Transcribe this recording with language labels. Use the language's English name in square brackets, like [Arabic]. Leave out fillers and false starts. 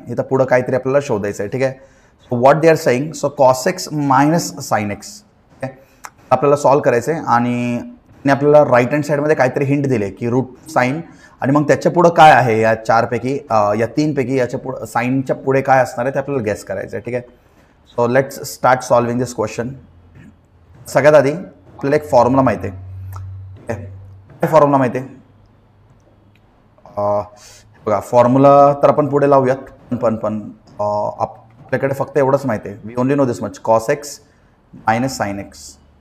[Marathi] इथं पुढं काहीतरी आपल्याला शोधायचं आहे. ठीक आहे. [English] so what they are saying, [Marathi] so cos x minus sine x आपल्याला सॉल्व्ह करायचं आहे. आणि आपल्याला राईट हँड साईडमध्ये काहीतरी हिंट दिले की रूट साइन, आणि मग त्याच्या पुढं काय आहे या चारपैकी या तीनपैकी याच्या पुढं साइनच्या पुढे काय असणार आहे ते आपल्याला गेस करायचं आहे. ठीक आहे. [English] So let's start solving this question. [Marathi] सगळ्यात आधी आपल्याला एक फॉर्म्युला माहिती आहे. काय फॉर्म्युला माहिती आहे बघा. फॉर्म्युला तर आपण पुढे लावूयात, पण आपल्याकडे फक्त एवढंच माहिती आहे. [English] We only know this much, cos x minus sine x.